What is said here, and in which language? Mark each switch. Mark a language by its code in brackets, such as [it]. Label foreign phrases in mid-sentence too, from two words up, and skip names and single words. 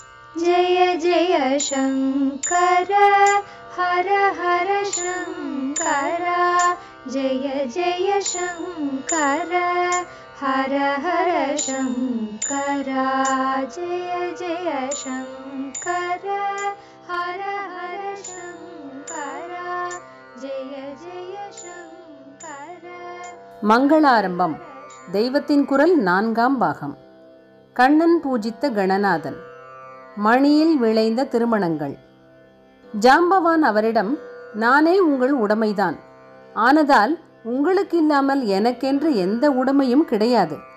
[sa] जय जय शङ्कर हर हर शङ्कर जय जय शङ्कर हर हर शङ्कर जय जय शङ्कर हर हर शङ्कर जय जय शङ्कर. [ta] மங்களாரம்பம். தெய்வத்தின் குரல் 4ஆம் பாகம். கண்ணன் பூஜித்த கணநாதன். மணியில் விளைந்த திருமணங்கள். ஜாம்பவான் அவரிடம், நானே உங்கள் உடைமைதான். ஆனதால் உங்களுக்கு இல்லாமல் எனக்கென்று எந்த உடைமையும் கிடையாது.